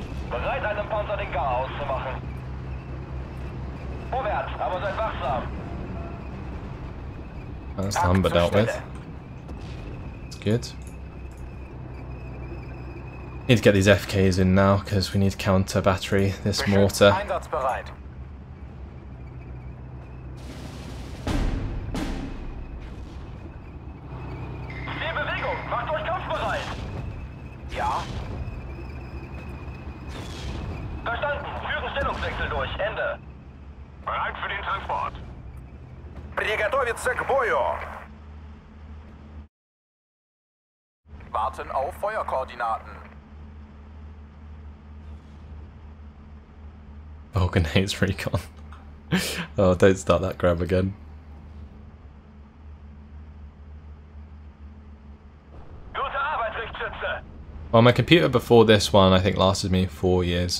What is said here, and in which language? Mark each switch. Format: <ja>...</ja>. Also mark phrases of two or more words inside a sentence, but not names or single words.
<en>That's the Humber dealt with. It's good. Need to get these FKs in now because we need to counter battery this mortar.</en> <de>Ja. Verstanden. Führen Stellungswechsel durch. Ende. Bereit für den Transport.</de> <ru>Приготовиться к бою.</ru> <de>Warten auf Feuerkoordinaten.</de> <en>Vulcan hates recon. Oh, don't start that grab again.</en> <de>Gute Arbeit, Richtschütze.</de> <en>Well, my computer before this one I think lasted me 4 years.</en>